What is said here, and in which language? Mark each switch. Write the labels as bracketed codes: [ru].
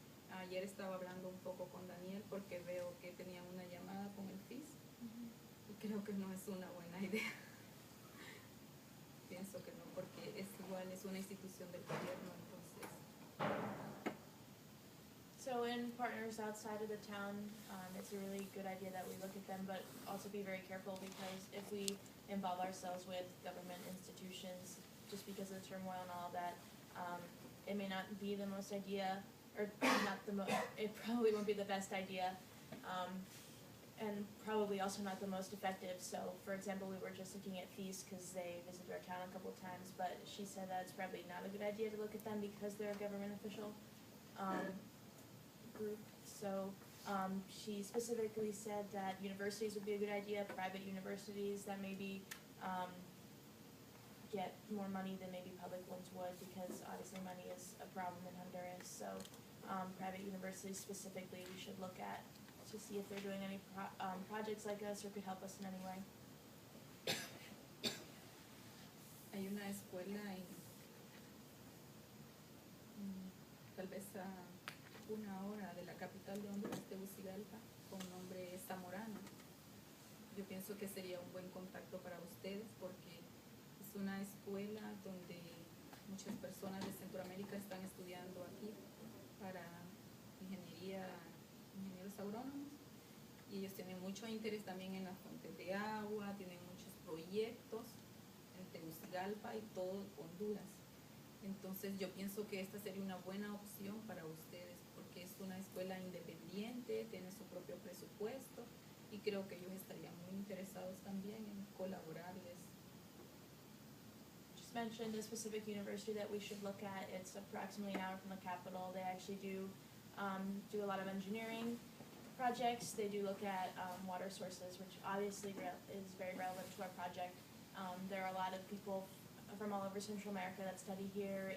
[es] Ayer estaba hablando un poco con Daniel porque veo que tenían una llamada con el FIS y creo que no es una buena idea. Pienso que no, porque es igual, es una institución del gobierno, entonces. [en] So in partners outside of the town, it's a really good idea that we look at them, but also be very careful, because if we involve ourselves with government institutions, just because of the turmoil and all that, it may not be the most idea, or not the most, it probably won't be the best idea, and probably also not the most effective. So, for example, we were just looking at fees because they visited our town a couple of times, but she said that it's probably not a good idea to look at them because they're a government official group. So she specifically said that universities would be a good idea, private universities that maybe get more money than maybe public ones would, because obviously money is a problem in Honduras. So private universities specifically we should look at to see if they're doing any projects like us or could help us in any way. [es] Hay una escuela tal vez a 1 hora de la capital de Honduras, Tegucigalpa, con nombre Zamorano. Yo pienso que sería un buen contacto para ustedes, porque es una escuela donde muchas personas de Centroamérica están estudiando aquí para ingenieros agrónomos, y ellos tienen mucho interés también en las fuentes de agua, tienen muchos proyectos en Tegucigalpa y todo Honduras. Entonces yo pienso que esta sería una buena opción para ustedes, porque es una escuela independiente, tiene su propio presupuesto, y creo que ellos estarían muy interesados también en colaborarles. [en] mentioned a specific university that we should look at. It's approximately an hour from the capital. They actually do a lot of engineering projects. They do look at water sources, which obviously is very relevant to our project. There are a lot of people from all over Central America that study here.